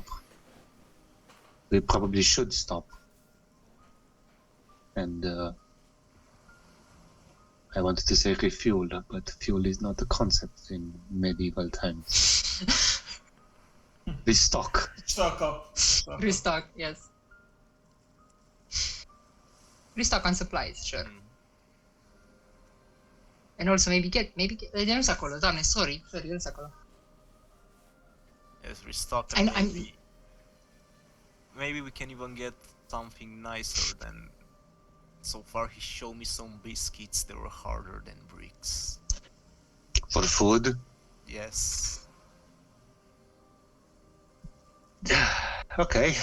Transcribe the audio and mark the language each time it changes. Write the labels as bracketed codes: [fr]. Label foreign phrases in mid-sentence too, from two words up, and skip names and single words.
[en] We probably should stop. And I wanted to say refuel, but fuel is not a concept in medieval times. Restock. Stock up. Stock up. Restock, yes. Restock on supplies, sure. Mm. And also maybe get, [ro] nu sunt acolo, doamne, sorry, nu sunt acolo. [en] Yes, restock I'm- and maybe maybe we can even get something nicer than. So far, he showed me some biscuits that were harder than bricks. For food? Yes. Okay.